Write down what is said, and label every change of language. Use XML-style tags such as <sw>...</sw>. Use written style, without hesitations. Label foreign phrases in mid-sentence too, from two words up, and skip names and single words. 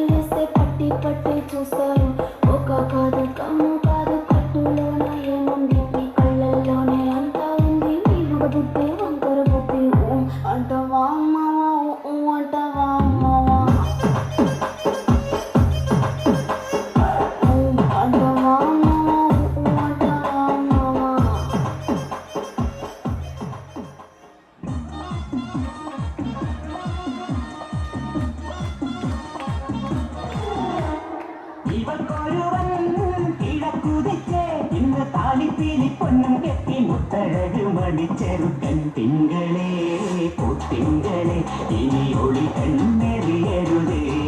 <te>వేస్తే పట్టి పట్టి చూస్తారు కోకా కాదు కమ్ము కాదు కట్టులోన ఏముంది ఈ కళ్ళల్లోనే అంతా ఉంది ఈ బుడ్డి వంకర బుద్ధి అంటవా అమ్మవా అంటవా అమ్మవా అంటవా అమ్మవా అంటవా అమ్మవా</te> <ml>ഇവൾക്കൊരുവൻ കിഴക്കുതിച്ച് ഇന്ന് താലിപ്പീലി പൊന്നും കെട്ടി മുത്തഴകു മടിച്ചെറുക്കൻ തിങ്കളെ പൊത്തിങ്കളെ ഇനി ഒളി കണ്ണെറിയരുതേ</ml>